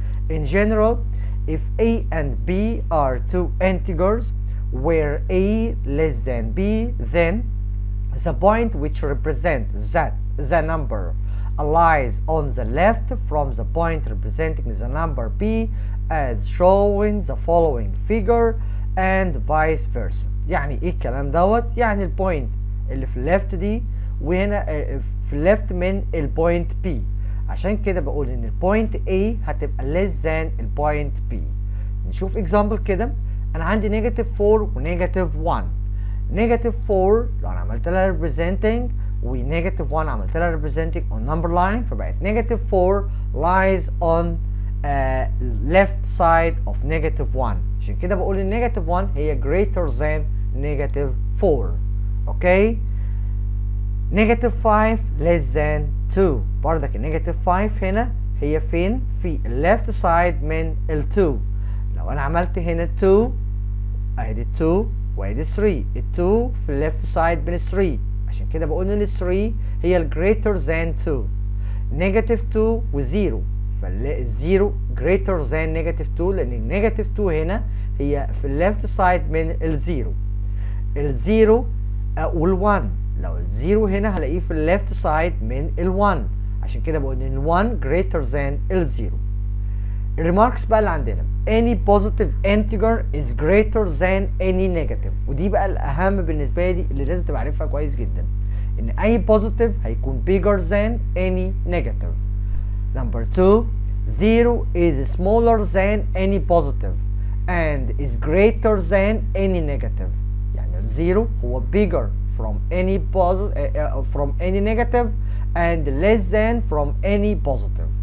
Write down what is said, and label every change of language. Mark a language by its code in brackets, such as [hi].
[en] In general, if A and B are two integers where A less than B, then the point which represents that the number lies on the left from the point representing the number B, as shown in the following figure, and vice versa. [ar] يعني ايه الكلام دوت؟ يعني البوينت اللي في الليفت دي وهنا في الليفت من البوينت B. عشان كده بقول ان البوينت A هتبقى [en] less than [ar] البوينت B. نشوف اكزامبل كده. انا عندي نيجاتيف 4 ونيجاتيف 1. [en] negative 4 [ar] لو انا عملت لها [en] representing ونيجاتيف 1 عملت لها representing on number line [ar] فبقت [en] Negative 4 lies on left side of negative 1. [ar] عشان كده بقول ان نيجاتيف 1 هي [en] greater than [ar] نيجاتيف 4. اوكي؟ نيجاتيف 5 [en] less than [ar] 2. برضك النيجاتيف 5 هنا هي فين؟ في الليفت سايد من ال 2. لو انا عملت هنا 2 ادي 2 وادي 3، ال 2 في الليفت سايد من ال 3، عشان كده بقول ان ال 3 هي ال [en] greater than [ar] 2. نيجاتيف 2 و 0، فالزيرو [en] greater than [ar] نيجاتيف 2 لان النيجاتيف 2 هنا هي في الليفت سايد من الزيرو. الزيرو وال1، لو الزيرو هنا هلاقيه في الليفت سايد من ال1، عشان كده بقول ان ال1 [en] greater than [ar] الزيرو. الريماركس بقى اللي عندنا [en] any positive integer is greater than any negative، [ar] ودي بقى الاهم بالنسبه لي اللي لازم تبقى عارفها كويس جدا، ان اي positive هيكون [en] bigger than any negative. Number 2, 0 is smaller than any positive and is greater than any negative. [ar] يعني الزيرو هو [en] bigger from any from any negative and less than from any positive.